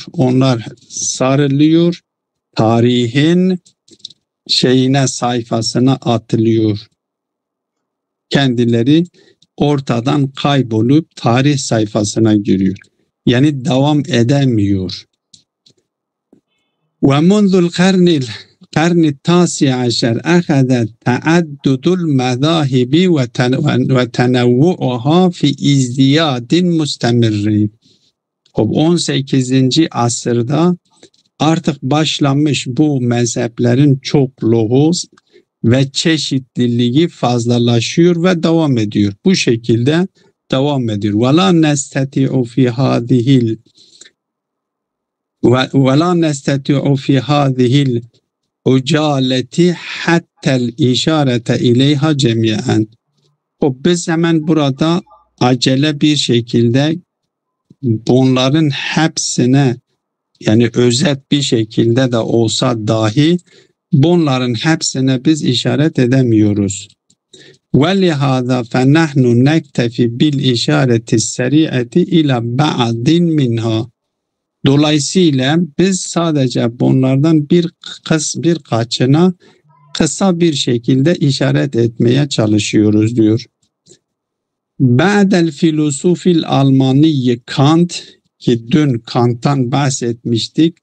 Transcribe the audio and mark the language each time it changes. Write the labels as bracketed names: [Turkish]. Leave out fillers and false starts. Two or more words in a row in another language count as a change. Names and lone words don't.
[Turkish] Onlar sarılıyor, tarihin sayfasına atılıyor. Kendileri ortadan kaybolup tarih sayfasına giriyor. Yani devam edemiyor. [Arabic] ومنذ القرن التاسع عشر أخذت تعدد المذاهب وتنوعها في ازدياد مستمر. [Turkish] 18. asırda artık başlamış bu mezheplerin çokluğu ve çeşitliliği fazlalaşıyor ve devam ediyor. Bu şekilde devam ediyor. [Arabic] وَلَا نستطيع في هذه العجالة حتى الإشارة إليها جميعا. [Turkish] Biz hemen burada acele bir şekilde bunların hepsine, yani özet bir şekilde de olsa dahi bunların hepsine biz işaret edemiyoruz. [Arabic] وَلِهَذَا فَنَحْنُ نَكْتَفِ بِالْإِشَارَةِ السَّرِيعَةِ إِلَى بَعْضٍ مِنْهَا. [Turkish] Dolayısıyla biz sadece bunlardan birkaçına kısa bir şekilde işaret etmeye çalışıyoruz diyor. [Arabic] بعد الفيلسوف الألماني [Turkish] Kant, ki dün Kant'tan bahsetmiştik.